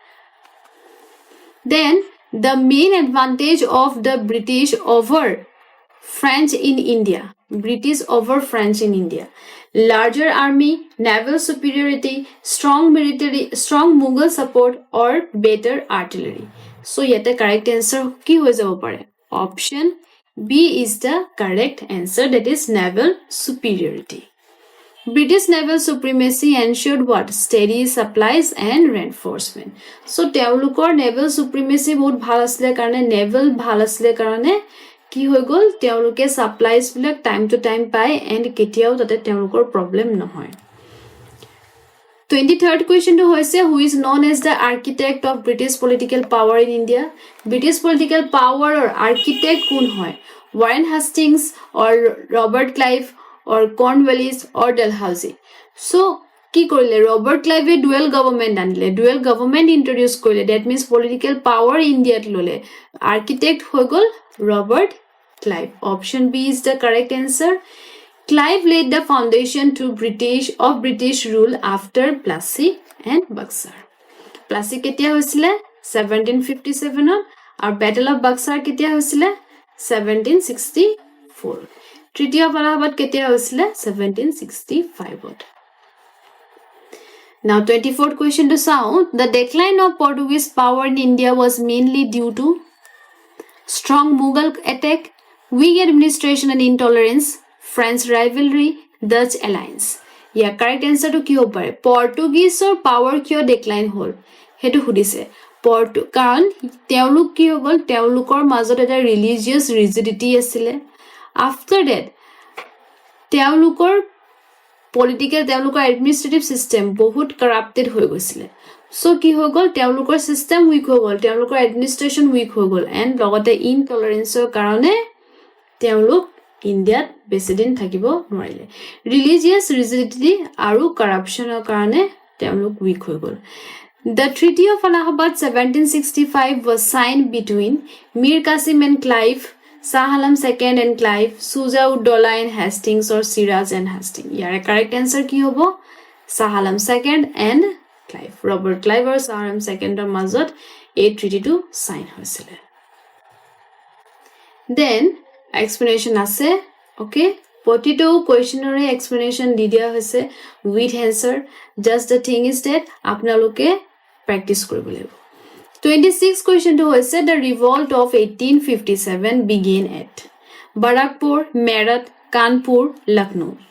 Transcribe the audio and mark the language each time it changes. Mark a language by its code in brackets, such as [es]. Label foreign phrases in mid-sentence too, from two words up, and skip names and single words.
[en] Then the main advantage of the British over French in India. British over French in India. Larger army, naval superiority, strong military, strong Mughal support or better artillery. So yet the correct answer [as] কি হৈ যাব পাৰে? [en] Option B is the correct answer, that is naval superiority. British naval supremacy ensured what? Steady supplies and reinforcement. [as] So teolukor [en] naval supremacy [as] বহুত ভাল আছিলে কাৰণে, naval ভাল আছিলে কাৰণে কি হৈ গল, তেওঁলোকে সাপ্লাইজ বিলাক [en] time to time [as] পায় এন্ড কেতিয়াও তাতে তেওঁলোকৰ প্ৰবলেম নহয়. [en] 23rd question [as] তো হৈছে, [en] who is known as the architect of British political power in India? British political power or architect [as] কোন হয়? [en] Warren Hastings or Robert Clive or Cornwallis or Dalhousie? [as] So কি কৰিলে? [en] Robert Clive dual government আনিলে, dual government introduce কৰিলে, that means political power [as] ইণ্ডিয়াত ললে. Architect হৈ গল Robert Clive. [en] Option B is the correct answer. Clive laid the foundation to British rule after Plassey and Buxar. [as] Plassey কেতিয়া হৈছিলে? 1757 on, और Battle of Buxar কেতিয়া হৈছিলে? 1764. Treaty of Allahabad কেতিয়া হৈছিলে? 1765 on. [en] Now 24th question to sound, the decline of Portuguese power in India was mainly due to strong Mughal attack, weak administration and intolerance, French rivalry, Dutch alliance. Yeah, correct answer [as] তো কি হ'ব পাৰে? Portuguese or power kyo decline হ'ল হেতু সুধিছে. কারণ তেওঁলোক কি হল, তেওঁলোকৰ মাজত এটা [en] religious rigidity [as] আছিলে. [en] after that [as] তেওঁলোকৰ পলিটিকেল, তেওঁলোকৰ এডমিনিষ্ট্ৰেটিভ চিষ্টেম বহুত কৰাপ্টেড হৈ গৈছিলে. সো কি হৈ গল, তেওঁলোকৰ চিষ্টেম উইক হৈ গল, তেওঁলোকৰ এডমিনিষ্ট্ৰেশ্যন উইক হৈ গল, এণ্ড লগতে ইনটলাৰেঞ্চৰ কাৰণে তেওঁলোক ইণ্ডিয়াত বেছিদিন থাকিব নোৱাৰিলে. [en] religious rigidity [as] আৰু কৰাপশ্যনৰ কাৰণে তেওঁলোক উইক হৈ গল. [en] The Treaty of Allahabad 1765 was signed between Mir Qasim and Clive, Shah Alam II and Clive, Shuja-ud-Dawla and Hastings or Siraj and Hastings. [as] Yare [en] correct answer [as] কি হ'ব? [en] Shah Alam II and Clive. Robert Clive or Shah Alam II or [as] মাজত এই ট্ৰিটিটো সাইন হৈছিল [en] then explanation [as] আছে ওকে প্ৰতিটো কোৱেশ্যনৰে এক্সপ্লেনেশ্যন দি দিয়া হৈছে [en] with answer just the thing is that [as] আপোনালোকে প্ৰেক্টিছ কৰিব লাগিব 26 কোৱেশ্যনটো হৈছে [en] the revolt of 1857 begin at Barrackpore Meerut Kanpur Lucknow